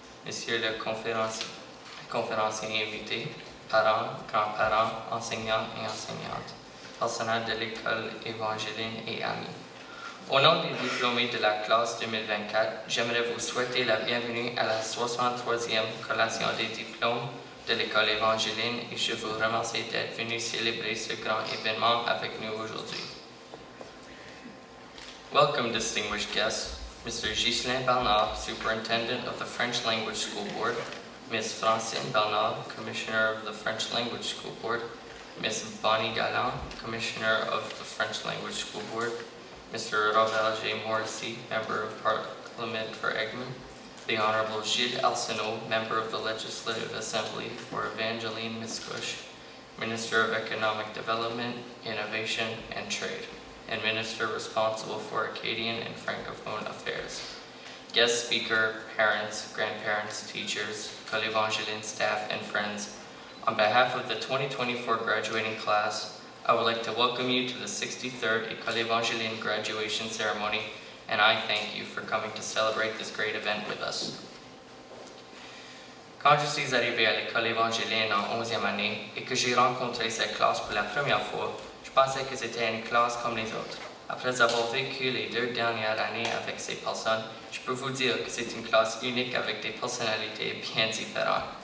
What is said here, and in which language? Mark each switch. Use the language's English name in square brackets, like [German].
[French] Monsieur le conférencier invité, parents, grands-parents, enseignants et enseignantes, personnel de l'école Évangeline et amis. Au nom des diplômés de la classe 2024, j'aimerais vous souhaiter la bienvenue à la 63e collation des diplômes de l'école Évangeline et je vous remercie d'être venus célébrer ce grand événement avec nous aujourd'hui. [English] Welcome, distinguished guests, Mr. Ghislain Bernard, Superintendent of the French Language School Board, Ms. Francine Bernard, Commissioner of the French Language School Board, Ms. Bonnie Galland, Commissioner of the French Language School Board, Mr. Robert J. Morrissey, Member of Parliament for Egmont, the Honorable Gilles Arsenault, Member of the Legislative Assembly for Evangeline Miscouche, Minister of Economic Development, Innovation, and Trade, and Minister responsible for Acadian and Francophone Affairs. Guest speaker, parents, grandparents, teachers, École Évangeline staff, and friends, on behalf of the 2024 graduating class, I would like to welcome you to the 63rd École Évangeline graduation ceremony, and I thank you for coming to celebrate this great event with us. [French] Quand je suis arrivé à l'École Évangeline en 11e année et que j'ai rencontré cette classe pour la première fois, je pensais que c'était une classe comme les autres. Après avoir vécu les 2 dernières années avec ces personnes, je peux vous dire que c'est une classe unique avec des personnalités bien différentes.